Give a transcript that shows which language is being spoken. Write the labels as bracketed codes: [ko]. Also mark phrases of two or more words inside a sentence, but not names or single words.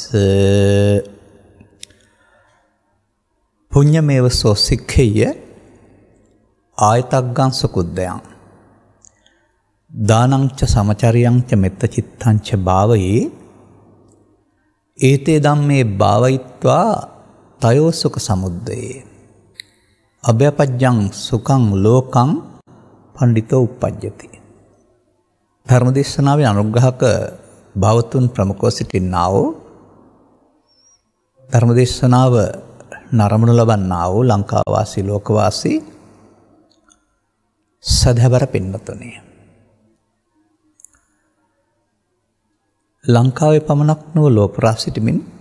[pi] පුඤ්ඤමේව සෝ සික්ඛේය ආයතග්ගං සුකුද්දයන් දානං ච සමචරියං ච මෙත්ත චිත්තං ච භාවයේ ඒතේ ධම්මේ භාවයිත්වා තයෝ සුඛ සමුද්දයේ අභයපජ්ජං සුඛං ලෝකං පණ්ඩිතෝ උප්පජ්ජති. [si] ධර්මදේශනාවේ අනුග්‍රහක භාවතුන් ප්‍රමුඛව සිටින්නා වූ ධර්මදේශනාව නරඹනු ලබන්නා වූ ලංකාවාසී ලෝකවාසී සදහවර පින්වතුනි, ලංකාවේ පමණක් නොව ලෝකපුරා සිටිමින්